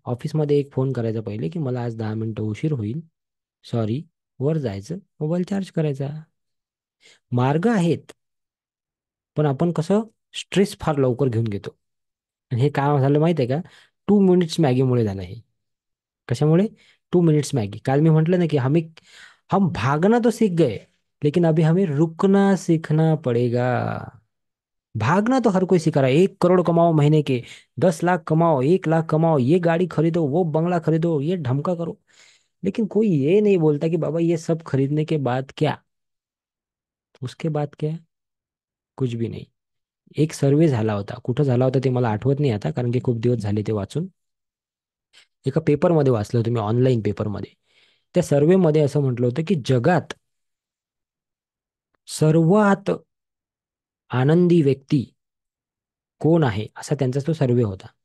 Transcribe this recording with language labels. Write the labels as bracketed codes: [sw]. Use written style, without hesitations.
[mr] ऑफिसमध्ये एक फोन करायचा पहिले की मला आज 10 मिनिटं उशीर होईल, सॉरी. वर जायचं, मोबाईल चार्ज करायचा. मार्ग आहेत, पण आपण कसं स्ट्रेस फार लवकर घेऊन घेतो. आणि हे काय झालं माहिती आहे का? 2 मिनिट्स मॅगीमुळे झालं हे. कशामुळे? 2 मिनिट्स मॅगी. काल मी म्हटलं ना की [hi] हम भागना तो सीख गए, लेकिन अभी हमें रुकना सीखना पड़ेगा. भागना तो हर कोई सिखा रहा है, 1 करोड़ कमाओ महीने के, 10 लाख कमाओ, 1 लाख कमाओ, ये गाड़ी खरीदो, वो बंगला खरीदो, ये ढमका करो. लेकिन कोई ये नहीं बोलता कि बाबा ये सब खरीदने के बाद क्या, उसके बाद क्या है? कुछ भी नहीं. [mr] एक सर्वे झाला होता, कुठं झाला होता ते मला आठवत नाही आता, कारण की खूप दिवस झाले ते वाचून. एका पेपरमध्ये वाचलं होतं मी, ऑनलाईन पेपरमध्ये. त्या सर्वेमध्ये असं म्हटलं होतं की जगात सर्वात आनंदी व्यक्ती कोण आहे, असा त्यांचा तो सर्वे होता.